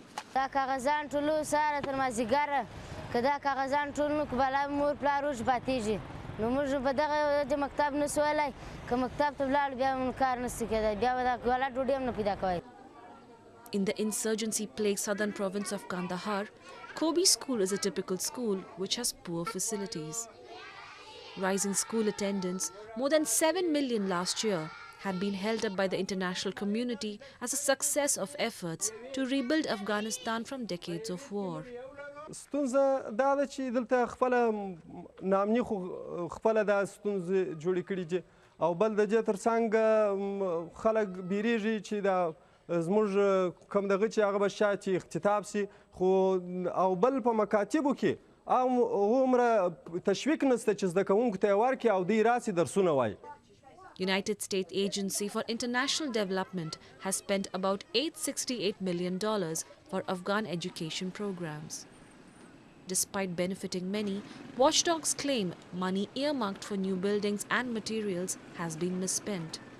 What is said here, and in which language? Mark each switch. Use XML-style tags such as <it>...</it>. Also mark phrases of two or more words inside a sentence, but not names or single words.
<en>In the insurgency-plagued southern province of Kandahar, Kobi School is a typical school which has poor facilities. Rising school attendance, more than 7 million last year, had been held up by the international community as a success of efforts to rebuild Afghanistan from decades of war.</en> <ps>ستونزه دا ده چې دلته خپله نامني خو خپله دا ستونزې جوړې کړي دي او بل د دې ترڅنګ خلک بیریږي چې دا زموږ کوم دغه چې هغه به شاید اختتاب سي خو او بل په مکاتبو کې هغومره تشویق نشته چې زده کوونکو ته یې ورکړي او دوی راسي درسونه وایي.</ps> <en>United States Agency for International Development has spent about $868 million for Afghan education programs. Despite benefiting many, watchdogs claim money earmarked for new buildings and materials has been misspent.</en>